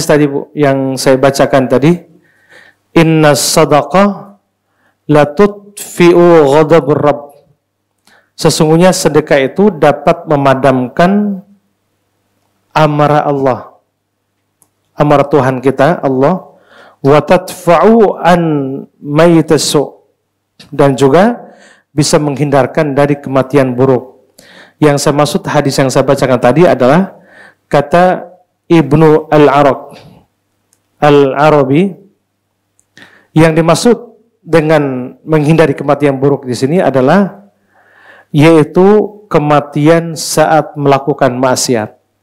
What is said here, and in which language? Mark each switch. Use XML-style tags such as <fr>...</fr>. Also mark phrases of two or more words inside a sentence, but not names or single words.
<id>tadi, Bu, yang saya bacakan tadi,</id> <ar>إن الصدقة لتطفئ غضب الرب.</ar> <id>Sesungguhnya sedekah itu dapat memadamkan amarah Allah, amarah Tuhan kita,</id> <ar>الله، وتدفع عن ميتة السوء,</ar> <id>dan juga bisa menghindarkan dari kematian buruk. Yang saya maksud hadis yang saya bacakan tadi adalah kata Ibnu Al-Arabi, yang dimaksud dengan menghindari kematian buruk di sini adalah yaitu kematian saat melakukan maksiat.</id>